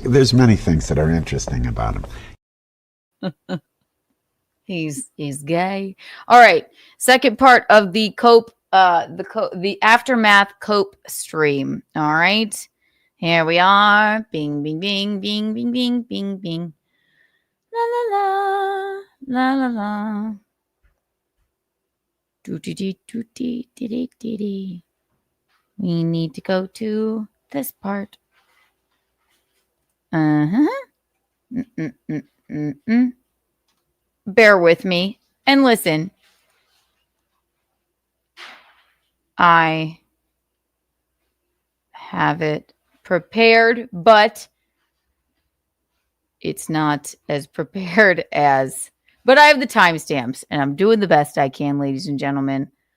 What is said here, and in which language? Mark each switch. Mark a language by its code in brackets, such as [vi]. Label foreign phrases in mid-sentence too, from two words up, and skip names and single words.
[en] There's many things that are interesting about him. He's gay. All right. Second part of the cope, the aftermath cope stream. All right. Here we are. Bing, bing, bing, bing, bing, bing, bing, bing. La la la, la la la. Doo-dee-dee, doo-dee, dee-dee, dee-dee. We need to go to this part. Bear with me and listen. I have it prepared, but it's not as prepared as, but I have the timestamps and I'm doing the best I can, ladies and gentlemen.